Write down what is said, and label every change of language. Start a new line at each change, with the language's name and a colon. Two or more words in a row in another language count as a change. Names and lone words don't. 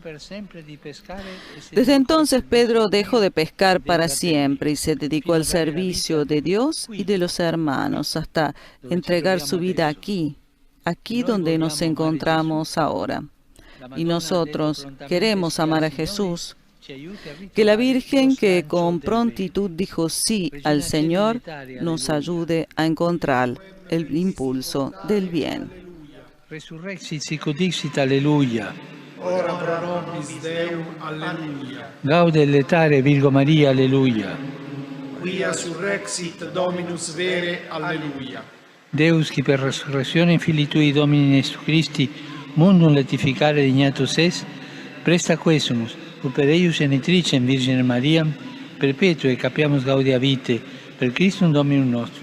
Spanish: Desde entonces Pedro dejó de pescar para siempre y se dedicó al servicio de Dios y de los hermanos hasta entregar su vida aquí donde nos encontramos ahora. Y nosotros queremos amar a Jesús. Que la Virgen, que con prontitud dijo sí al Señor, nos ayude a encontrar el impulso del bien.
Latin: Resurrexit sic dixit, alleluia. Ora pro nobis Deum, alleluia. Gaude letare Virgo Maria, alleluia. Quia surrexit Dominus vere, alleluia. Deus, qui per resurrezione Filii Tui Domini Jesu Christi, mundum letificare dignatus es, presta quesumus, ut per eius genitricem Virgine Mariam, perpetue capiamus gaudia vitae, per Christum Dominum nostrum.